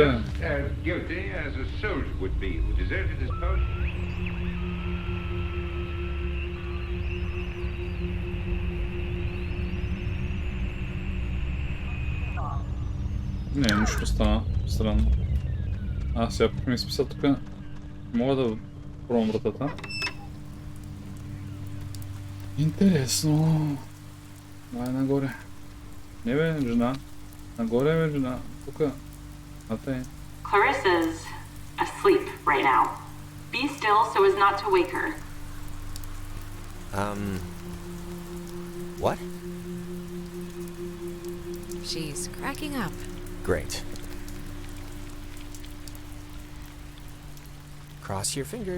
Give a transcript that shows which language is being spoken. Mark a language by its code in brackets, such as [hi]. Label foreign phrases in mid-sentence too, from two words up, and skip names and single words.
[en] Guilty as a soldier would be who deserted his post. [bg] Не, нищо стана странно. Сега пък ми изписа тук. Мога да пробвам вратата. Интересно. Давай нагоре. Не бе, жена. Нагоре бе, жена. Тука. [en] Clarissa's asleep right now. Be still so as not to wake her. What? She's cracking up. Great. Cross your fingers.